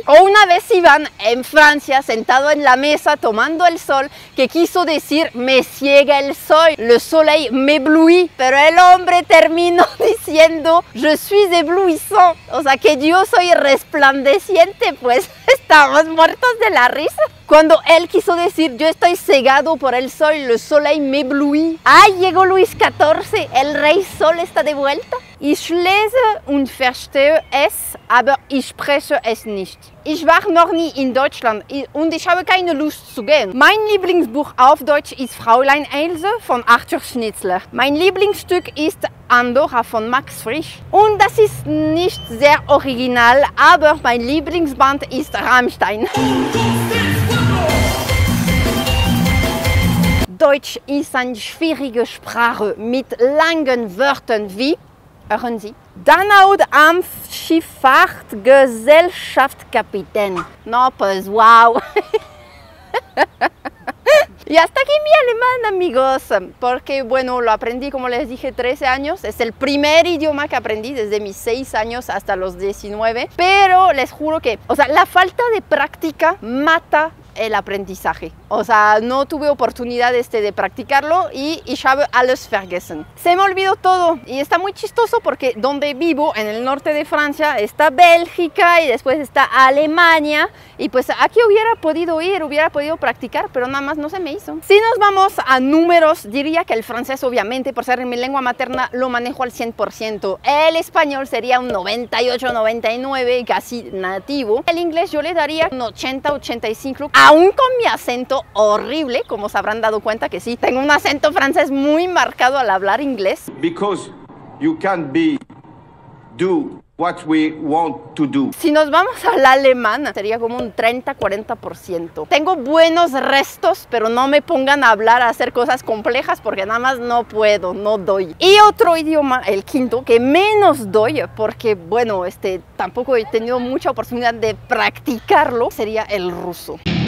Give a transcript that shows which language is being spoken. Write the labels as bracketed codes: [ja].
[es] O una vez iban en Francia sentado en la mesa tomando el sol que quiso decir me ciega el sol, [fr] le soleil m'éblouit, [es] pero el hombre terminó diciendo [fr] je suis éblouissant, [es] o sea que yo soy resplandeciente, pues. Estábamos muertos de la risa. Cuando él quiso decir yo estoy cegado por el sol, [fr] le soleil m'éblouit. [es] ¡Ay, llegó Luis XIV! El rey sol está de vuelta. [de] Ich lese und verstehe es, aber ich spreche es nicht. Ich war noch nie in Deutschland und ich habe keine Lust zu gehen. Mein Lieblingsbuch auf Deutsch ist Fräulein Else von Arthur Schnitzler. Mein Lieblingsstück ist Andorra von Max Frisch. Und das ist nicht sehr original, aber mein Lieblingsband ist Rammstein. Deutsch ist eine schwierige Sprache mit langen Wörtern wie, hören Sie, Donaudampfschifffahrtgesellschaft-Kapitän. [es] No, pues wow. Y hasta aquí mi alemán, amigos, porque bueno, lo aprendí, como les dije, 13 años. Es el primer idioma que aprendí desde mis 6 años hasta los 19. Pero les juro que, o sea, la falta de práctica mata el aprendizaje. O sea, no tuve oportunidad de practicarlo y [de] ich habe alles vergessen. [es] Se me olvidó todo y está muy chistoso porque donde vivo, en el norte de Francia, está Bélgica y después está Alemania y pues aquí hubiera podido ir, hubiera podido practicar, pero nada más no se me hizo. Si nos vamos a números, diría que el francés obviamente, por ser mi lengua materna, lo manejo al 100%. El español sería un 98, 99, casi nativo. El inglés yo le daría un 80, 85, aún con mi acento horrible, como se habrán dado cuenta que sí, tengo un acento francés muy marcado al hablar inglés. [en] Because you can't do what we want to do. [es] Si nos vamos al alemán, sería como un 30-40%. Tengo buenos restos, pero no me pongan a hablar, a hacer cosas complejas, porque nada más no puedo, no doy. Y otro idioma, el quinto, que menos doy, porque bueno, tampoco he tenido mucha oportunidad de practicarlo, sería el ruso.